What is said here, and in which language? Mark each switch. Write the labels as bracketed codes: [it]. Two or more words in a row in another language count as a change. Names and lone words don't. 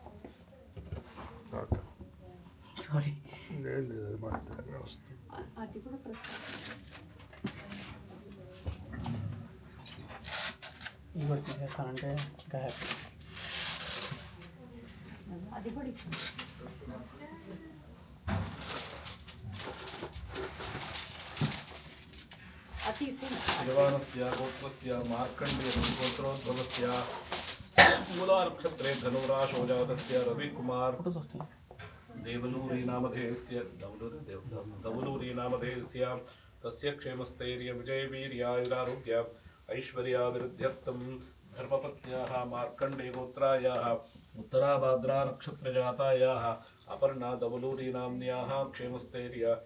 [te] సారీ అది కూడా ప్రసాదం. ఇది కూడా తీసేస్తానంటే ఇంకా హ్యాపీ. అది కూడా [sa] शिवानस्य गोत्रस्य मार्कण्डेय गोत्रोद्भवस्य मूला नक्षत्रे धनुराशो जातस्य रविकुमार देवलूरी नामधेयस्य दवलूरी नामधेयस्य तस्य क्षेमस्थैर्य विजयवीर्यायुरारोग्य ऐश्वर्याभिवृद्ध्यर्थं धर्मपत्न्याः मार्कण्डेय गोत्रायाः उत्तराभाद्रा नक्षत्रजातायाः अपर्णा दवलूरी नाम्न्याः क्षेमस्थैर्य